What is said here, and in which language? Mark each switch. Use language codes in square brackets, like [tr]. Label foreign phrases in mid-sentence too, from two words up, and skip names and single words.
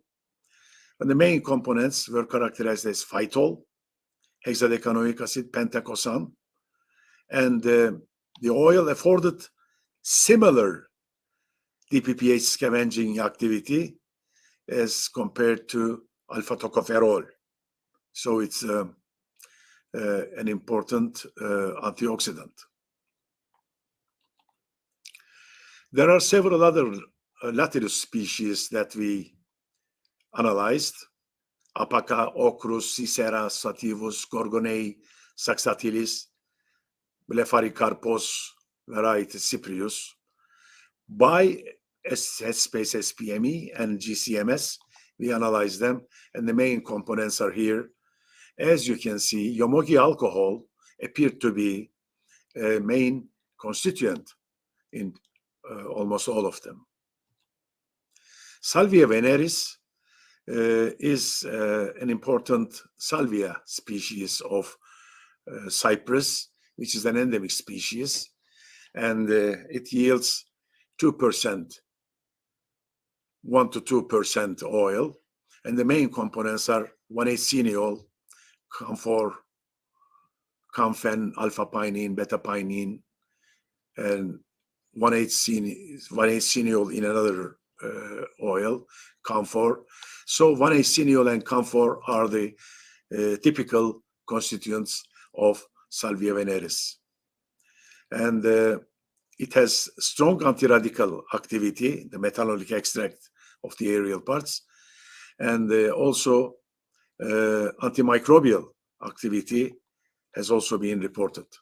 [en] And the main components were characterized as phytol, hexadecanoic acid, pentacosan, and the oil afforded similar DPPH scavenging activity as compared to alpha tocopherol. So it's an important antioxidant. There are several other Latirus species that we analyzed: Apaca, Ochrus, Cicera, Sativus, Gorgonei, Saxatilis, Blepharicarpos, variety Cyprius. By space SPME and GCMS, we analyzed them, and the main components are here. As you can see, yomogi alcohol appeared to be a main constituent in almost all of them. Salvia veneris is an important salvia species of Cyprus, which is an endemic species, and it yields 2%, 1 to 2% oil, and the main components are 1,8-cineol, camphor, camphen, alpha-pinene, beta-pinene, and 1,8-cineol in another oil, camphor. So 1,8-cineol and camphor are the typical constituents of Salvia veneris. And it has strong anti-radical activity, the methanolic extract of the aerial parts, and also antimicrobial activity has also been reported.